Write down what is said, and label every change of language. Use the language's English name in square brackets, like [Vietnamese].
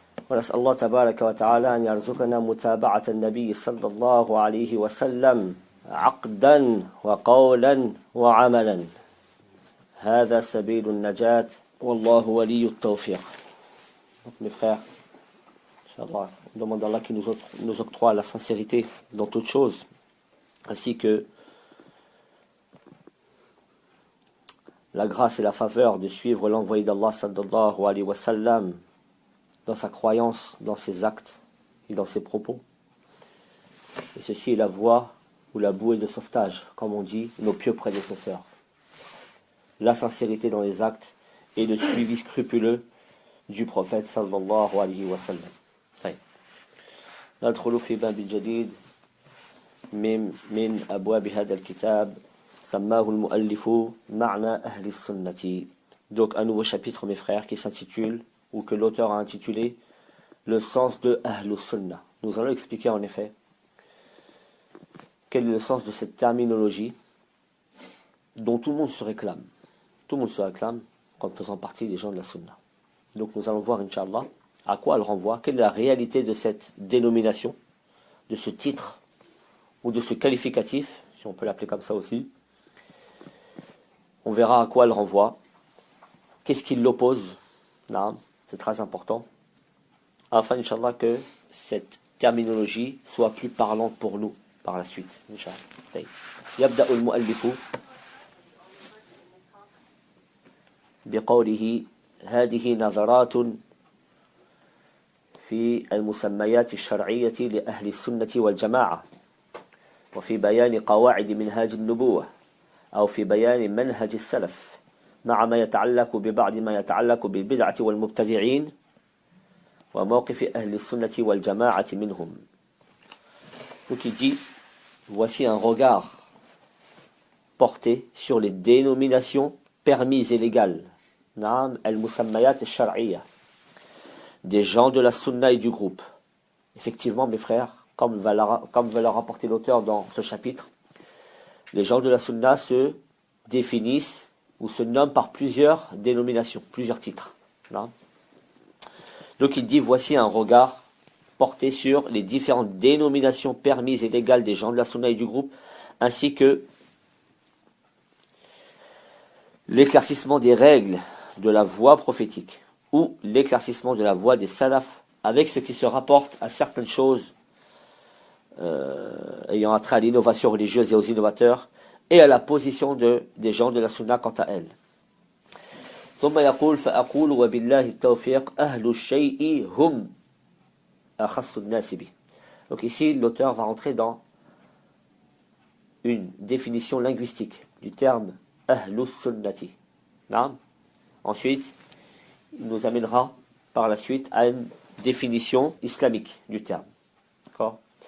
[Arabic] ونسأل الله تبارك وتعالى أن يرزقنا متابعة النبي صلى الله عليه وسلم عقدا وقولا وعملا. هذا سبيل النجاة، والله ولي التوفيق. [French] Mes frères, Inch'Allah, on demande à Allah qui nous octroie la sincérité dans toutes choses, ainsi que la grâce et la faveur de suivre l'envoyé d'Allah sallallahu alayhi wa sallam dans sa croyance, dans ses actes et dans ses propos. Et ceci est la voie ou la bouée de sauvetage, comme on dit nos pieux prédécesseurs. La sincérité dans les actes et le suivi scrupuleux du prophète sallallahu alayhi wa sallam. [Arabic] ندخل في باب جديد من أبواب هذا الكتاب سماه المؤلف معنى أهل السنة. [French] Donc un nouveau chapitre, mes frères, qui s'intitule, ou que l'auteur a intitulé, le sens de Ahlus Sunnah. Nous allons expliquer en effet quel est le sens de cette terminologie dont tout le monde se réclame. Tout le monde se réclame comme faisant partie des gens de la Sunnah. Donc nous allons voir, Inch'Allah, à quoi elle renvoie, quelle est la réalité de cette dénomination, de ce titre, ou de ce qualificatif, si on peut l'appeler comme ça aussi. On verra à quoi elle renvoie, qu'est-ce qui l'oppose, c'est très important, afin, Inch'Allah, que cette terminologie soit plus parlante pour nous par la suite, Inch'Allah. [Arabic] يبدأ المؤلف بقوله: هذه نظرات في المسميات الشرعية لأهل السنة والجماعة، وفي بيان قواعد منهاج النبوة، أو في بيان منهج السلف، مع ما يتعلق ببعض ما يتعلق بالبدعة والمبتدعين، وموقف أهل السنة والجماعة منهم. [French] Donc il dit, voici un regard porté sur les dénominations permises et légales, [Arabic] Naam al-Musammayat al-Shar'iyya, [French] des gens de la Sunna et du groupe. Effectivement, mes frères, comme va le rapporter l'auteur dans ce chapitre, les gens de la Sunna se définissent ou se nomment par plusieurs dénominations, plusieurs titres. Naam. Donc il dit, voici un regard porté sur les différentes dénominations permises et légales des gens de la Sunna et du groupe, ainsi que l'éclaircissement des règles de la voie prophétique, ou l'éclaircissement de la voie des salafs, avec ce qui se rapporte à certaines choses ayant attrait à l'innovation religieuse et aux innovateurs, et à la position des gens de la Sunna quant à elle. [Arabic] ثم يقول فأقول وبالله التوفيق أهل الشيء هم أخص الناس به. [French] Donc ici, l'auteur va rentrer dans une définition linguistique du terme Ahlus Sunnati. Ensuite, il nous amènera par la suite à une définition islamique du terme. D'accord?